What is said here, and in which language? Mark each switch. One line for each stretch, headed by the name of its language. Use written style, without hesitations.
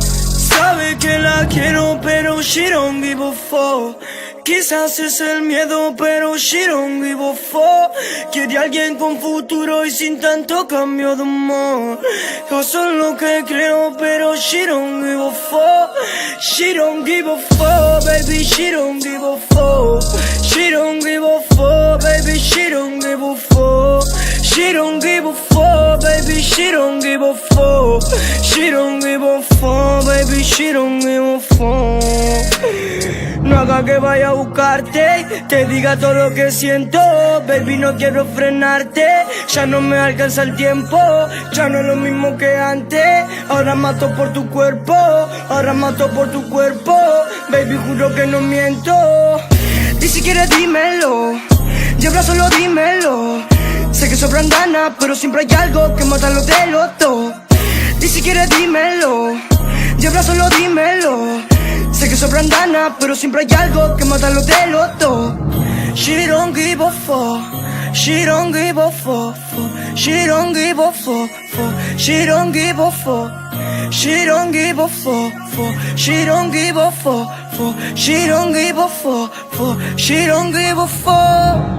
Spanish: Sabe que la quiero pero
English: she don't give a fuck.
Spanish: Quizás es el miedo pero
English: she don't give a fuck.
Spanish: Quiere alguien con futuro y sin tanto cambio de humor. Yo soy lo que creo pero
English: she don't give a fuck. She don't give a fuck, baby, she don't give a fuck. She don't give a fuck, baby, she don't give a fuck. She don't give a fuck, baby, baby, she don't give a fuck. She don't give a fuck, baby, she don't give a fuck.
Spanish: No haga que vaya a buscarte, te diga todo lo que siento. Baby, no quiero frenarte, ya no me alcanza el tiempo. Ya no es lo mismo que antes, ahora mato por tu cuerpo. Ahora mato por tu cuerpo, baby, juro que no miento. Ni siquiera dímelo, Diabla solo dímelo. Sé que sobran ganas, pero siempre hay algo que mata los de los dos. Ni siquiera dímelo, Diabla solo dímelo. Sé que sobran ganas, pero siempre hay algo que mata los de los dos.
English: She don't give a fuck, she don't give a fuck, she don't give a fuck, she don't give a fuck, she don't give a fuck, she don't give a fuck, she don't give a fuck, she don't give a fuck.